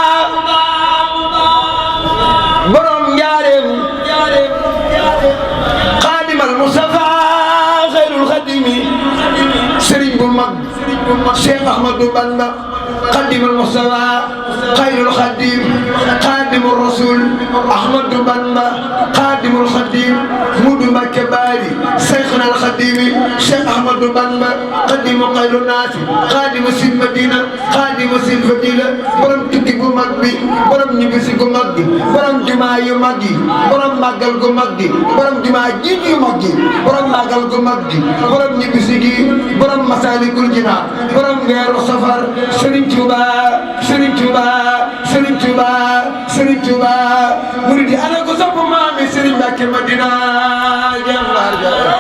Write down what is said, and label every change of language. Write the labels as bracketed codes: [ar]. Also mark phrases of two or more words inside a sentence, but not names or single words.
[wo] borom Jaaram [ar] خادم المصطفى خير الخادم سرين بمك شيخ أحمد بن خادم المصطفى خير الخادم خادم الرسول أحمد بن خادم الخادم مدو مكباري شيخنا الخديم Cheikh Ahmadou Bamba خادم خير الناس خادم المدينة خادم الفضيلة [wo] borom tukki gu mag bi borom ñibbisi gu mag gi borom jumaa yu mag yi borom màggal gu mag gi borom jumaa jiit yu mag gi borom màggal gu mag gi borom ñibbisi gi borom Masaalikul Jinaan borom weeru safar Serigne Touba Serigne Touba Serigne Touba Serigne Touba murid yi ana ko sopp maami Serigne Mbacké Madina jàmbaar ja